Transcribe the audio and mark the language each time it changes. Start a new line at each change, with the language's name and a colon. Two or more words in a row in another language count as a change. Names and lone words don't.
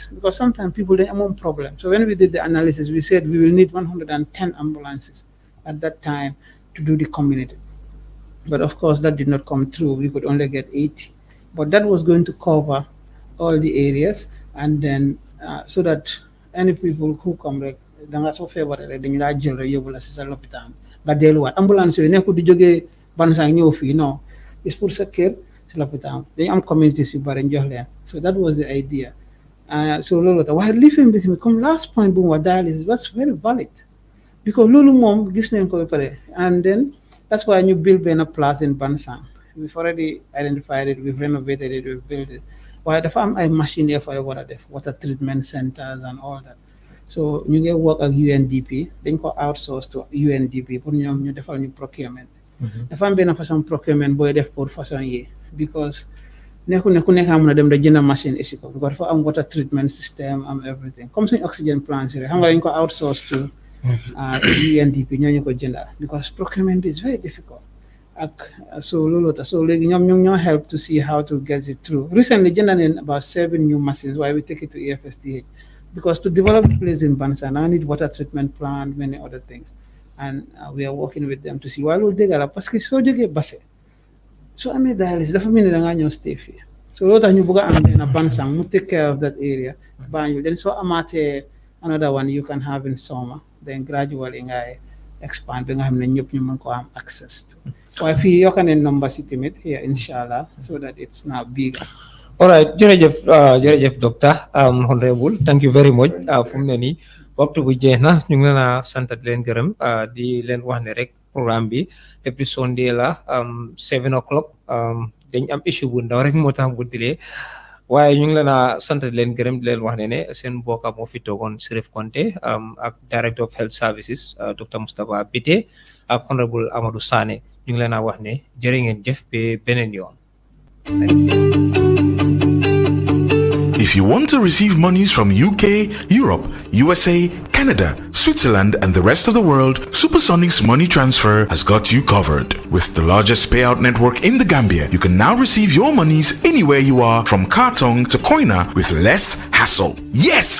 English: Because sometimes people, they have one problem. So when we did the analysis, we said we will need 110 ambulances at that time to do the community. But of course, that did not come through. We could only get 80. But that was going to cover all the areas, and then so that any people who come, like,
Wolof: danga so feebar rek dañ la jël rek yóbbu la ci sa lopitaan nga delluwaat ambulance yooyu nekkul di jógee Bansang ñëw fii non it's pour sa kër ci lopitaan dañu am communities yu bari jox leen.
English: So that was the idea. So
Wolof: loolu tax waaye lifin bi tamit comme
English: last point
Wolof: bu mu wax
English: dialysis was very valid because
Wolof: loolu moom gis nañ ko ba pare,
English: and then that's why ñu build benn place in Bansang. We've already identified it, we've renovated it, we've built it.
Wolof: Waaye dafa am ay machine yoo fa war a def
English: water treatment centers and all that.
Wolof: So ñu ngi work ak UNDP dañ ko
English: outsource to UNDP
Wolof: pour ñoom ñu defal ñu procurement. Dafa am benn façon procurement booy def pour façon yi because nekku ne ku nekk am na dem da jënd machine isi ko because dafa am
English: water treatment system
Wolof: am everything comme suñu
English: oxygen plants
Wolof: yi xam nga dañ ko
English: outsource to UNDP
Wolof: ñoo ñu ko jëndal because
English: procurement is very difficult. So
Wolof: loolu tax
English: so
Wolof: léegi ñoom ñoo
English: help to see how to get it through. Recently
Wolof: jënd nañ
English: about 7 new machines why we take it to EFSDH. Because to develop the place in Bansang, I need water treatment plant, many other things. And we are working with them to see why will they get up.
French: Parce que so jógee Basse.
English: So I made dialysis,
Wolof: dafa mel ni da ngaa ñëw
English: stay here.
Wolof: So loolu tax ñu bëgg a am benn Bansang mu
English: take care of that area.
Wolof: Banjul.
English: Then so amaatee another one you can have in summer.
Wolof: Then gradually ngay expand ba nga xam ne ñëpp ñu mën ko am
English: access to.
Wolof: Waaye fii yokk nañ number si tamit here inshallah
English: so that it's now bigger. All right, jërëjëf doctor honorable, thank you very much.
Wolof: Fu mu ne nii waxtu bu jeex na ñu ngi leen a sant di leen gërëm di leen wax ne rek programme bi
English: every Sunday
Wolof: la 7 o'clock dañ am issue bu ndaw rek moo tax bu dilee waaye ñu ngi leen a sant di leen gërëm di leen wax ne seen mbokk moo fi toogoon Sirif Konte ak
English: Director of Health Services
Wolof: Dr. Moustapha Bittaye ak honorable Amadou Sané ñu ngi leen a wax ne jërë ngeen jëf ba beneen yoon.
English: If you want to receive monies from UK, Europe, USA, Canada, Switzerland, and the rest of the world, Supersonics Money Transfer has got you covered. With the largest payout network in the Gambia, you can now receive your monies anywhere you are, from Kartong to Koina, with less hassle.